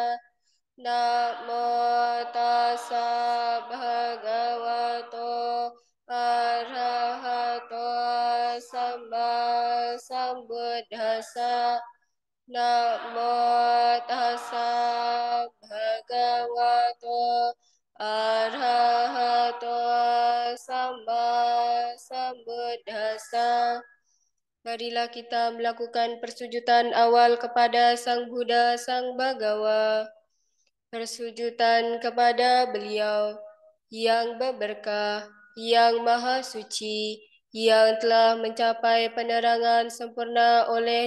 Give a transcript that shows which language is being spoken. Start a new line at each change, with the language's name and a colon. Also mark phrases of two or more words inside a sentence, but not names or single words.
Pali: Namo tassa bhagavato arahato samma sambuddhassa. Namo tassa bhagavato arahato samma sambuddhassa.
Indonesian: Marilah kita melakukan persujudan awal kepada Sang Buddha, Sang Bhagawa. Persujudan kepada beliau. yang berberkah, yang maha suci, yang telah mencapai penerangan sempurna oleh